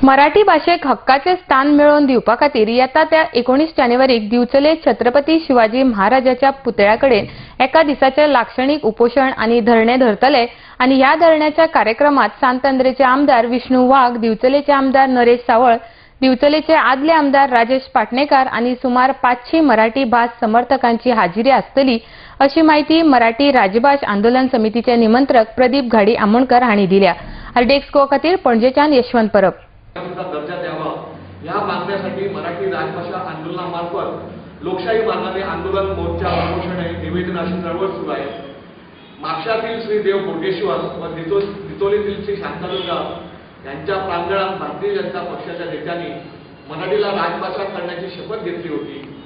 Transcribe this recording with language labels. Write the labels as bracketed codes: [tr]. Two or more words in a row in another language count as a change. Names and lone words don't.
[kok] मराठी भाषेक हक्काचे स्थान मिळवून दिवपा खातीर येता त्या 19 जानेवारीक दिवचले छत्रपती शिवाजी महाराजाच्या पुतळ्याकडेन एका दिसाचे लाक्षणिक उपोषण आणि धरणे धरतले आणि या धरण्याच्या कार्यक्रमात सांतंद्रेचे आमदार विष्णू वाघ, दिवचलेचे आमदार नरेश सावळ, दिवचलेचे आदले आमदार राजेश पाटणेकर आणि सुमार 500 मराठी भास समर्थकांची हाजिरी आसतली अशी माहिती मराठी राजभाष आंदोलन समितीचे निमंत्रक प्रदीप घाडी आमोणकर हांणी दिल्या. आरडीएक्स गोवा खातीर पणजेच्यान यशवंत परब. [mr] दर्जा द्यावा या मागण्यासाठी मराठी राजभाषा आंदोलनामार्फत लोकशाही मार्गाने आंदोलन, मोर्चा, उपोषणे, निवेदन अशी चळवळ सुरू आहे. मागशातील श्री देव कोटेश्वर व दितोलीतील श्री शांतादुर्गा यांच्या प्रांगणात भारतीय जनता पक्षाच्या नेत्यांनी मराठीला राजभाषा करण्याची शपथ घेतली होती.